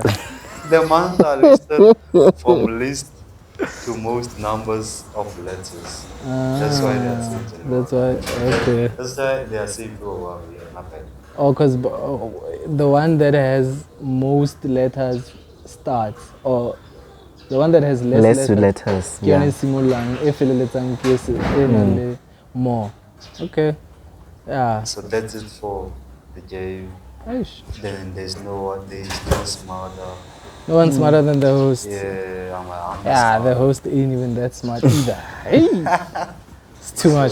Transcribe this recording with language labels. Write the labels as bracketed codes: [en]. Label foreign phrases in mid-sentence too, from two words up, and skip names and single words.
[en] The months are listed from least to most numbers of letters. That's why they are saying That's why. Okay. That's why they are saying, oh wow, yeah, not bad. Oh, because the one that has most letters starts, or the one that has less letters. [tn] ke [en] Yeah. [tn] yone e simolang, e feleletsang ke e nang le more. [en] Okay. Yeah. So that's it for the game. Aish. Then there's no smarter. No one's smarter than the host. Yeah, I'm Yeah, the host ain't even that smart either. Hey, it's too much.